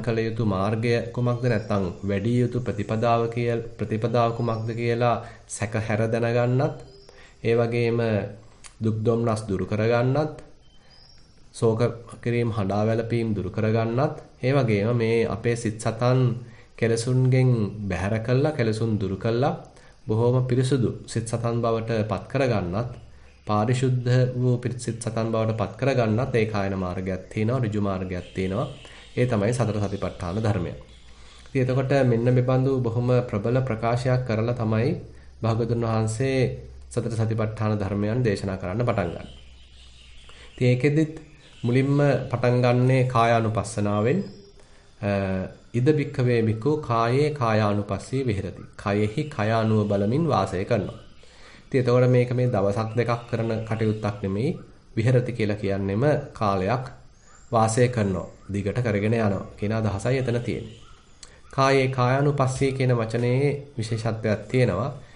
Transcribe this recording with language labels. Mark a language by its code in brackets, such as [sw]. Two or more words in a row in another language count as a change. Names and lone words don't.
[si] කළ යුතු මාර්ගය කුමක්ද, නැත්නම් වැඩි යුතු ප්‍රතිපදාව කුමක්ද කියලා සැකහැර දැනගන්නත්, ඒ වගේම දුක් දොම්නස් දුරු කරගන්නත්, ශෝක කිරීම, හඬා වැළපීම් දුරු කරගන්නත්, ඒ වගේම මේ අපේ සිත් සතන් කෙලසුන්ගෙන් බැහැර කළා, කෙලසුන් දුරු කළා, බොහෝම පිරිසුදු සිත් සතන් බවට පත් කරගන්නත්, පාරිශුද්ධ වූ සිත් සතන් බවට පත් කරගන්නත් ඒ කායන මාර්ගයක් තියෙනවා, ඍජු මාර්ගයක් තියෙනවා. ඒ තමයි සතර සතිපට්ඨාන ධර්මය. ඉතින් එතකොට මෙන්න මේ බඳු බොහොම ප්‍රබල ප්‍රකාශයක් කරලා තමයි භාගතුන් වහන්සේ සතර සතිපට්ඨාන ධර්මයන් දේශනා කරන්න පටන් ගන්නේ. ඉතින් ඒකෙදිත් මුලින්ම පටන් ගන්නේ කායානුපස්සනාවෙන්. [pi] ඉද බික්ඛවේ බික්ඛු කායේ කායානුපස්සී විහෙරති. [si] කයෙහි කය අනුව බලමින් වාසය කරනවා. ඉතින් එතකොට මේක මේ දවසක් දෙකක් කරන කටයුත්තක් නෙමෙයි. විහෙරති කියලා කියන්නේම කාලයක් වාසය කරනවා. දිගට කරගෙන යනවා කියන අදහසයි එතන තියෙන්නේ. කායේ කායානුපස්සී කියන වචනේ විශේෂත්වයක් තියෙනවා.